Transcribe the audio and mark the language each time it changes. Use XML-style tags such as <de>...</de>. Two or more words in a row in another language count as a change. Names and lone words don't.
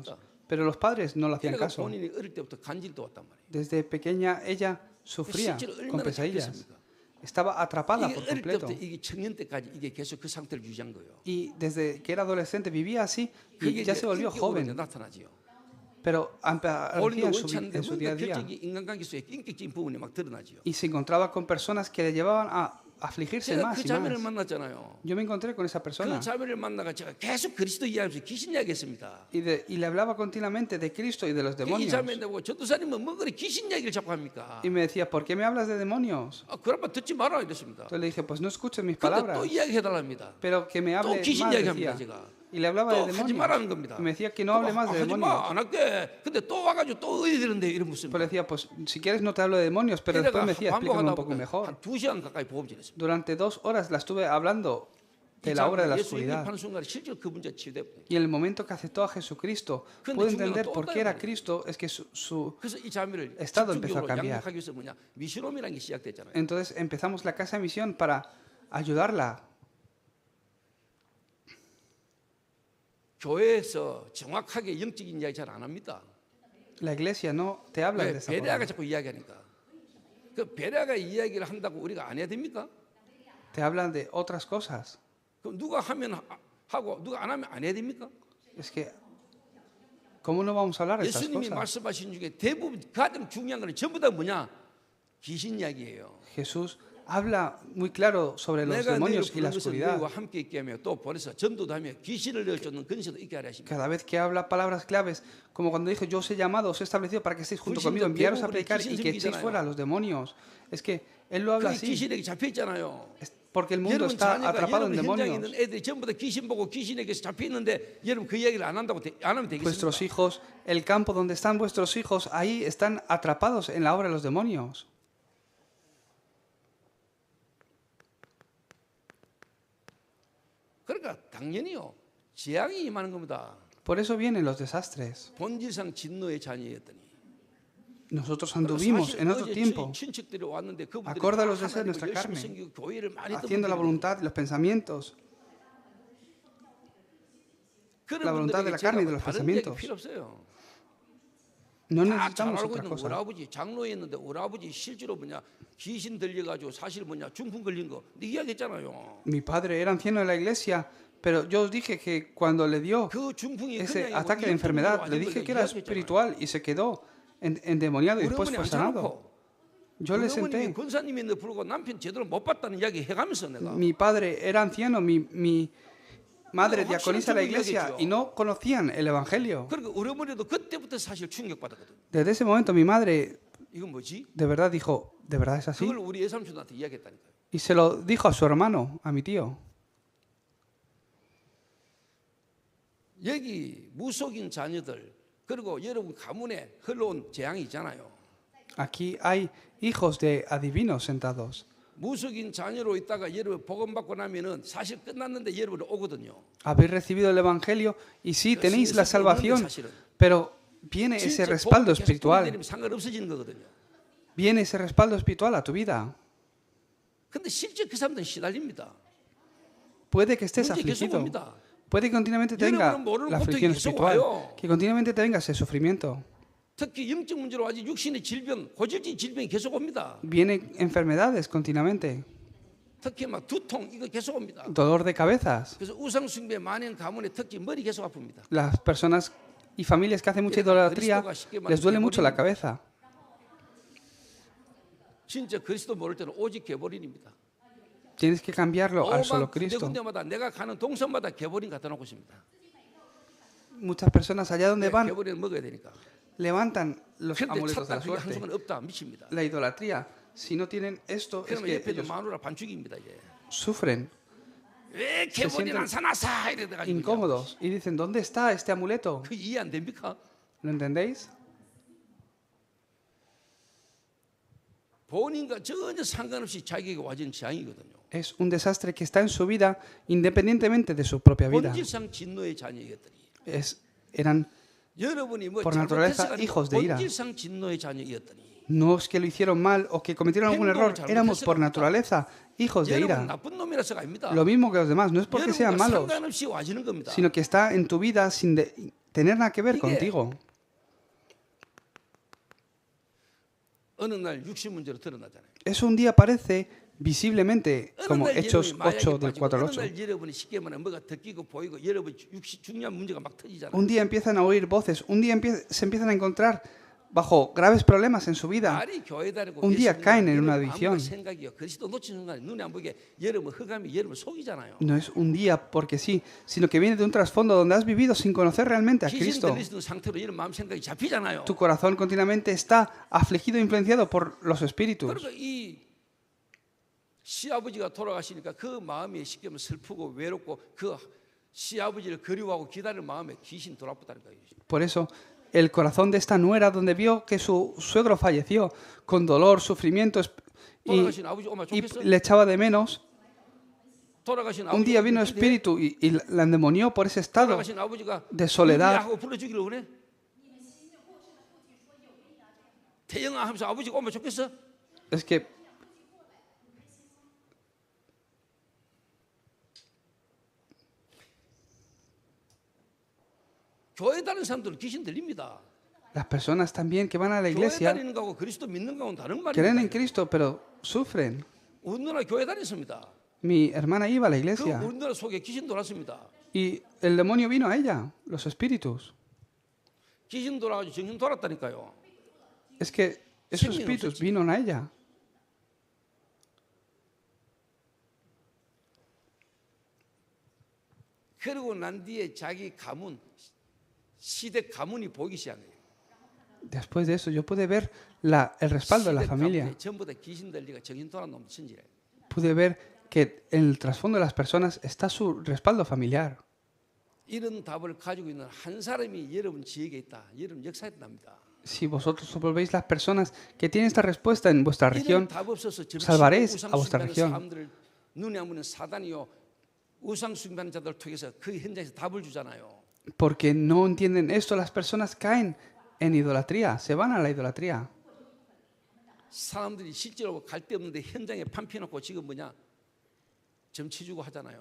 <ko>모릅니다.</ko> <es>pero los padres no le hacían</es> <ko>그러니까</ko> <es>caso.</es> <ko>본인이 어릴 때부터 간질도 왔단 말이에요.</ko> <es>Desde pequeña ella sufría</es> <ko>실제로</ko> <es>con</es> <ko>얼마나</ko> <es>pesadillas.</es> <ko>잡혔습니까?</ko> <es>Estaba atrapada</es> <ko>이게</ko> <es>por</es> <ko>어릴</ko> <es>completo.</es> <ko>때부터 이게 청년 때까지 이게 계속 그 상태를 유지한 거예요.</ko> <es>Y desde que era adolescente vivía así</es> <ko>그게</ko> <es>y ya</es> <ko>이제</ko> <es>se volvió</es> <ko>인격으로 이제</ko> <es>joven.</es> <ko>나타나지요.</ko> <es>Pero aparecía</es> <ko>본인도</ko> <es>en</es> <ko>원치 않는데</ko> <es>en su día a</es> <ko>뭔가</ko> <es>día.</es> <ko>결정이 인간관계 속에 인격적인 부분이 막 드러나지요.</ko> <es>Y se encontraba con personas que le llevaban a afligirse</es> <ko>제가</ko> <es>más</es> <ko>그</ko> <es>y</es> <ko>자매를</ko> <es>más.</es> <ko>만났잖아요.</ko> <es>Yo me encontré con esa</es> <ko>그</ko> <es>persona</es> <ko>자매를 만나가 제가 계속 그리스도 이야기하면서 귀신 이야기했습니다.</ko> <es>y le hablaba continuamente de Cristo y de los</es> <ko>이</ko> <es>demonios.</es> <ko>자매인데 뭐 전도사님은 뭐 그래 귀신 이야기를 자꾸 합니까?</ko> <es>Y me decía, ¿por qué me hablas de demonios?</es> <ko>그럼 듣지 마라 이랬습니다.</ko> <es>Entonces le dije, pues no escuches mis</es> <ko>근데</ko> <es>palabras,</es> <ko>또 이야기해달랍니다.</ko> <es>pero que me hable</es> <ko>또 귀신</ko> <es>más,</es> <ko>이야기합니다.</ko> <es>decía.</es> <ko>제가.</ko> <es>Y le hablaba de</es> <ko>또 하지</ko> <es>demonios.</es> <ko>말라는 겁니다.</ko> <es>Y me decía que no hable más de</es> <ko>하지</ko> <es>demonios.</es> <ko>마, 안 할게. 근데 또 와가지고 또 의리 되는데 이런</ko> <es>Pues le</es> <ko>무슨.</ko> <es>decía, pues si quieres no te hablo de demonios, pero después me decía, explícame un poco mejor.</es> <ko>한 2시간 가까이 보험질했습니다.</ko> <es>Durante 2 horas la estuve hablando de la obra de la oscuridad.</es> <ko>예수 순간에 실제로 그 문제 치유되고.</ko> <es>Y en el momento que aceptó a Jesucristo, pudo entender por qué era Cristo, es que su</es> <ko>그래서 이 자매를</ko> <es>estado empezó a</es> <ko>집중적으로</ko> <es>cambiar.</es> <ko>양육하기 위해서 뭐냐 미션홈이라는 게 시작됐잖아요.</ko> <es>Entonces empezamos la Casa de Misión para ayudarla.</es> <ko>교회에서 정확하게 영적인 이야기 잘 안 합니다.</ko> <es>La iglesia no te habla de</es> <ko>왜</ko> <es>esa</es> <ko>베레아가</ko> <es>forma.</es> <ko>자꾸 이야기하니까. 그 베레아가 이야기를 한다고 우리가 안 해야 됩니까?</ko> <es>Te hablan de otras cosas.</es> <ko>그럼 누가 하면 하고 누가 안 하면 안 해야 됩니까?</ko> <es>Es que, ¿cómo no vamos a hablar de esas</es> <ko>예수님이</ko> <es>cosas?</es> <ko>말씀하신 중에 대부분 가장 중요한 거는 전부 다 뭐냐? 귀신 이야기예요.</ko> <es>Jesús habla muy claro sobre los</es> <ko>내가 너희를</ko> <es>demonios y la</es> <ko>부른 것은</ko> <es>oscuridad.</es> <ko>너희와 함께 있게 하며 또 보내서 전도도 하며 귀신을 내쫓는 근세도 있게 하려 하십니다.</ko> <es>Cada vez que habla palabras claves, como cuando dijo, yo os he llamado, os he establecido para que estéis junto conmigo, enviaros a predicar y que echéis fuera a los demonios. Es que Él lo habla</es> <ko>그게</ko> <es>así,</es> <ko>귀신에게 잡혀 있잖아요.</ko> <es>porque el mundo</es> <ko>여러분</ko> <es>está</es> <ko>자녀가</ko> <es>atrapado en</es> <ko>여러분 현장에 있는</ko> <es>demonios.</es> <ko>애들이 전부 다 귀신 보고 귀신에게 잡혀 있는데 여러분 그 이야기를 안 한다고 안 하면 되겠습니까?</ko> <es>Vuestros hijos, el campo donde están vuestros hijos, ahí están atrapados en la obra de los demonios.</es> <ko>그러니까 당연히요. 재앙이 임하는 겁니다.</ko> <es>Por eso vienen los desastres.</es> <ko>본질상 진노의 자녀였더니.</ko> <es>Nosotros anduvimos en otro tiempo,</es> <ko>친척들이 왔는데 그분들이</ko> <es>acorde a los</es> <ko>다</ko> <es>deseos de nuestra</es> <ko>하나님을 열심히</ko> <es>carne,</es> <ko>섬기고 교회를 많이 했던</ko> <es>haciendo la</es> <ko>분들이</ko> <es>voluntad y los pensamientos,</es> <ko>그런</ko> <es>la voluntad de la</es> <ko>분들에게</ko> <es>carne y de</es> <ko>제가</ko> <es>los</es> <ko>다른 얘기</ko> <es>pensamientos.</es> <ko>필요 없어요.</ko> <es>No</es> <ko>다 잘</ko> <es>necesitamos</es> <ko>알고</ko> <es>otra</es> <ko>있는</ko> <es>cosa.</es> <ko>오라버지 장로였는데 오라버지 실제로 뭐냐 귀신 들려가지고 사실 뭐냐 중풍 걸린 거 네 이야기했잖아요.</ko> <es>Mi padre era anciano de la iglesia, pero yo os dije que cuando le dio</es> <ko>그 중풍이</ko> <es>ese</es> <ko>그냥</ko> <es>ataque de enfermedad, le dije que era espiritual y se quedó endemoniado y</es> <ko>우리</ko> <es>después</es> <ko>어머니</ko> <es>fue sanado.</es> <ko>앉혀놓고</ko> <es>Yo le</es> <ko>우리 어머님이</ko> <es>senté.</es> <ko>권사님인데 불구하고 남편 제대로 못 봤다는 이야기 해가면서 내가</ko> <es>Mi padre era anciano, mi madre diaconisa de la iglesia y no conocían el Evangelio.</es> <ko>그러니까 우리 어머니도 그때부터 사실 충격받았거든.</ko> <es>Desde ese momento mi madre</es> <ko>이건 뭐지?</ko> <es>de verdad dijo, ¿de verdad es así?</es> <ko>그걸 우리 외삼촌한테 이야기했다니까요.</ko> <es>Y se lo dijo a su hermano, a mi tío.</es> <ko>여기 무속인 자녀들 그리고 여러분 가문에 흘러온 재앙이 있잖아요.</ko> <es>Aquí hay hijos de adivinos sentados.</es> <ko>무속인 자녀로 있다가 여러분 복음 받고 나면은 사실 끝났는데 여러분 오거든요.</ko> <es>Habéis recibido el Evangelio y sí tenéis la salvación,</es> <ko>사실은.</ko> <es>pero viene ese respaldo espiritual.</es> <ko>상관없어지는 거거든요.</ko> <es>Viene ese respaldo espiritual a tu vida.</es> <ko>근데 실제 그 사람들은 시달립니다.</ko> <es>Puede que estés</es> <ko>문제 계속</ko> <es>afligido.</es> <ko>옵니다.</ko> <es>Puede que continuamente tenga</es> <ko>여러분은 모르는</ko> <es>la</es> <ko>고통이</ko> <es>aflicción</es> <ko>계속</ko> <es>espiritual.</es> <ko>와요.</ko> <es>Que continuamente tenga ese sufrimiento.</es> <ko>특히 영적 문제로 아직 육신의 질병, 고질적인 질병이 계속 옵니다.</ko> <es>Vienen enfermedades continuamente.</es> <ko>특히 막 두통 이거 계속 옵니다.</ko> <es>Dolor de cabezas.</es> <ko>그래서 우상 숭배 만행 가문에 특히 머리 계속 아픕니다.</ko> <es>Las personas y familias que hacen mucha idolatría les duele mucho la cabeza.</es> <ko>진짜 그리스도 모를 때는 오직 개보린입니다.</ko> <es>Tienes que cambiarlo al solo Cristo.</es> <ko>군데마다 내가 가는 동선마다 개보린 갖다 놓고 있습니다.</ko> <es>Muchas personas allá donde van</es> <ko>개보린 먹어야 되니까.</ko> <es>levantan los</es> <ko>그런데</ko> <es>amuletos de</es> <ko>찾다</ko> <es>la</es> <ko>그게 한</ko> <es>suerte.</es> <ko>순간 없다 미칩니다.</ko> <es>La idolatría, si no tienen esto, es</es> <ko>그러면</ko> <es>que</es> <ko>옆에도</ko> <es>ellos</es> <ko>마누라 반죽입니다 이제.</ko> <es>sufren,</es> <ko>왜 개보린 안 사놨어 이래가지고</ko> <es>incómodos y dicen, ¿dónde está este amuleto?</es> <ko>그 이해 안 됩니까?</ko> <es>¿Lo entendéis?</es> <ko>본인과 전혀 상관없이 자기에게 와진 재앙이거든요.</ko> <es>Es un desastre que está en su vida independientemente de su propia vida.</es> <ko>본질상 진노의 자녀였더니</ko> <es>Eran,</es> <ko>여러분이 뭐</ko> <es>por naturaleza,</es> <ko>잘못해서가</ko> <es>hijos</es> <ko>아니고</ko> <es>de ira.</es> <ko>본질상 진노의 자녀였더니</ko> <es>no es que lo hicieron mal o que cometieron algún error, éramos por naturaleza hijos de</es> <ko>여러분</ko> <es>ira.</es> <ko>나쁜 놈이라서가 아닙니다.</ko> <es>Lo mismo que los demás, no es porque sean</es> <ko>여러분과</ko> <es>malos,</es> <ko>상관없이 와지는 겁니다.</ko> <es>sino que está en tu vida sin tener nada que ver</es> <ko>이게</ko> <es>contigo.</es> <ko>어느 날 육신 문제로 드러나잖아요.</ko> <es>Eso un día aparece visiblemente,</es> <ko>어느</ko> <es>como</es> <ko>날</ko> <es>Hechos</es> <ko>여러분이 마약에</ko> <es>8 del</es> <ko>빠지고</ko> <es>4 al</es> <ko>어느</ko> <es>8.</es> <ko>날 여러분이 쉽게 말하면 뭐가 듣기고 보이고 여러분 육신 중요한 문제가 막 터지잖아요.</ko> <es>Un día empiezan a oír voces, un día se empiezan a encontrar bajo graves problemas en su vida.</es> <ko>말이 교회 다니고</ko> <es>Un día</es> <ko>예수</ko> <es>caen en</es> <ko>믿는</ko> <es>una</es> <ko>마음과</ko> <es>adicción.</es> <ko>생각이요. 그리스도 놓치는 순간 눈에 안 보이게 여러분 흑암이 여러분 속이잖아요.</ko> <es>No es un día porque sí, sino que viene de un trasfondo donde has vivido sin conocer realmente a</es> <ko>귀신</ko> <es>Cristo.</es> <ko>들리시는 상태로 이런 마음 생각이 잡히잖아요.</ko> <es>Tu corazón continuamente está afligido e influenciado por los espíritus.</es> <ko>그러니까 이 시아버지가 돌아가시니까 그 마음이 쉽게 말하면 슬프고 외롭고 그 시아버지를 그리워하고 기다리는 마음에 귀신 돌아붙다니까요.</ko> <es>Por eso, el corazón de esta nuera, donde vio que su suegro falleció con dolor, sufrimiento</es> <ko>돌아가신 아버지 오면</ko> <es>y</es> <ko>좋겠어?</ko> <es>le echaba de menos,</es> <ko>돌아가신</ko> <es>un día vino</es> <ko>아버지</ko> <es>espíritu y la endemonió por ese estado</es> <ko>돌아가신 아버지가 de soledad. 하고 불러주기를 원해? 태영아 하면서 아버지가 오면 좋겠어?</ko> <es>Es que</es> <ko>교회 다니는 사람들은 귀신 들립니다.</ko> <es>las personas también que van a la</es> <ko>교회</ko> <es>iglesia</es> <ko>다니는 거하고 그리스도 믿는 거하고는 다른</ko> <es>creen en</es> <ko>말입니다.</ko> <es>Cristo, pero sufren.</es> <ko>우리 누나 교회 다녔습니다.</ko> <es>Mi hermana iba a la</es> <ko>그</ko> <es>iglesia</es> <ko>우리 누나 속에 귀신 돌았습니다.</ko> <es>y el demonio vino a ella, los espíritus.</es> <ko>귀신 돌아가지고 정신 돌았다니까요.</ko> <es>Es que esos espíritus vinieron a ella.</es> <ko>그러고 난 뒤에 자기 가문 시댁 가문이 보이기 시작해요.</ko> <es>Después de eso, yo pude ver el respaldo de la</es> <ko>시댁</ko> <es>familia.</es> <ko>가문에 전부 다 귀신 들리가 정신 돌아 놈 천지래.</ko> <es>Pude ver que en el trasfondo de las personas está su respaldo familiar.</es> <ko>이런 답을 가지고 있는 한 사람이 여러분 지역에 있다. 여러분 역사에 납니다.</ko> <es>Si vosotros os volvéis las personas que tienen esta respuesta en vuestra</es> <ko>이런</ko> <es>región,</es> <ko>답 없어서</ko> <es>salvaréis a vuestra región.</es> <ko>사람들 눈에 안 보이는 사단이요 우상 숭배하는 자들 통해서 그 현장에서 답을 주잖아요.</ko> <es>Porque no entienden esto, las personas caen en idolatría, se van a la idolatría.</es> <ko>사람들이 실제로 갈 데 없는데 현장에 판 펴놓고 지금 뭐냐 점치 주고 하잖아요.</ko>